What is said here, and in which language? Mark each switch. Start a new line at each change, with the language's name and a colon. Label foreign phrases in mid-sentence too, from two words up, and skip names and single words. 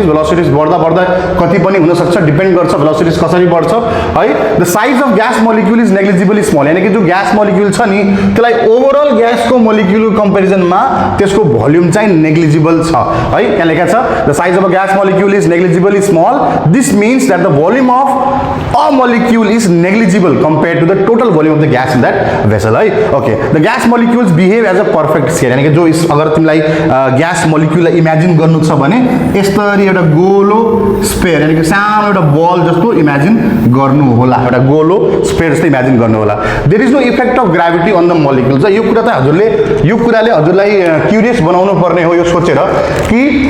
Nepali: भेलोसिटीज बढ्दा कति पनि हुन सक्छ, डिपेन्ड गर्छ भेलोसिटीज कसरी बढ्छ है।
English: The size of gas molecule is negligibly small.
Nepali: यानी कि जो ग्यास मोलिक्युल छ नि त्यसलाई ओभरअल ग्यासको मोलिक्युल कम्पेरिजनमा त्यसको भोल्युम चाहिँ नेग्लिजिबल छ है। यहाँ लेखा छ
English: The size of a gas molecule is negligibly small. This means that the volume of a molecule is negligible compared to the total volume of the gas in that vessel है। Okay, the gas molecules behave as a perfect sphere.
Nepali: यानी कि जो अगर तिमीलाई ग्यास मोलिक्युललाई इमेजिन गर्नु छ भने यसरी एउटा गोलो स्फियर स्पेयर यानी कि सानो एउटा बल जस्तो इमेजिन गर्नु होला एउटा गोलो स्पेयर जस्तो इमेजिन गर्नु होला
English: There is no effect of gravity on the molecules
Nepali: यो कुरा त यो कुराले हजुरलाई क्युरियस बनाउनु पर्ने हो यो सोचेर कि